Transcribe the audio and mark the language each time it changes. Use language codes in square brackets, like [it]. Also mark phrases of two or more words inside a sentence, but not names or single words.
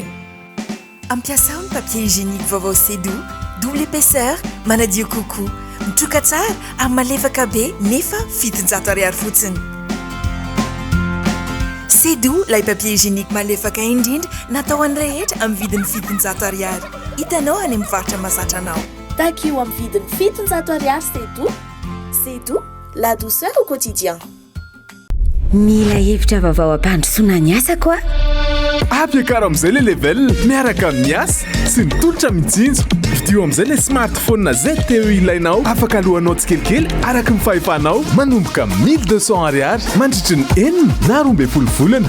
[mg] Ampiasao ny [fr] papier hygiénique [mg] vaovao Sedo, [fr] double épaisseur, [mg] manadio kokoa, mitroka tsara ary malefaka be nefa 700 ariary fotsiny. Sedo, lay [fr] papier hygiénique [mg] malefaka indrindra natao an'ny rehetra amin'ny vidiny 700 ariary. Hitanao any amin'ny faritra mahazatra anao. Takio amin'ny vidiny 700 ariary Sedo. [fr] Sedo, la douceur au quotidien. [mg] Mila hevitra vaovao ampandrosoana ny asa koa. Ampiakaro amin'izay le level miaraka amin'ny asa sy ny tolotra mijinjo. Vidio amin'izay le smartphone na ZTE ilainao, afaka alohanao tsikelikely araka ny fahefanao, manomboka 1200 ariary mandritry ny 4 na 12 volana.